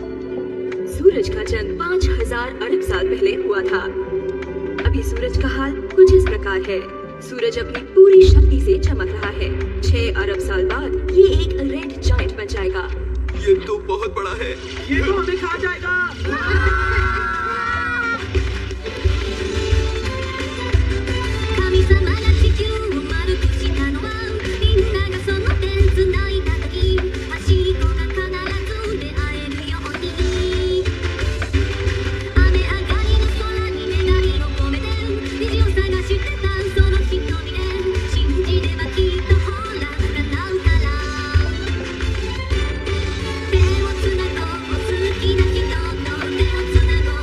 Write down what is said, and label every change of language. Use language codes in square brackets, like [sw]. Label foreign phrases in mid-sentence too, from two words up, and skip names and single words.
[hi] सूरज का जन्म 5000 अरब साल पहले हुआ था। अभी सूरज का हाल कुछ इस प्रकार है। सूरज अपनी पूरी शक्ति से चमक रहा है। 6 अरब साल बाद ये एक [en] red giant [hi] बन जाएगा। ये तो बहुत बड़ा है। ये तो हमें खा जाएगा। [ja] 神様が地球を丸くしたのはみんながその手つないだ時端っこが必ず出会えるように雨上がりの空に願いを込めて虹を探してたその瞳で信じればきっとほら叶うから手をつなごう好きな人と手をつな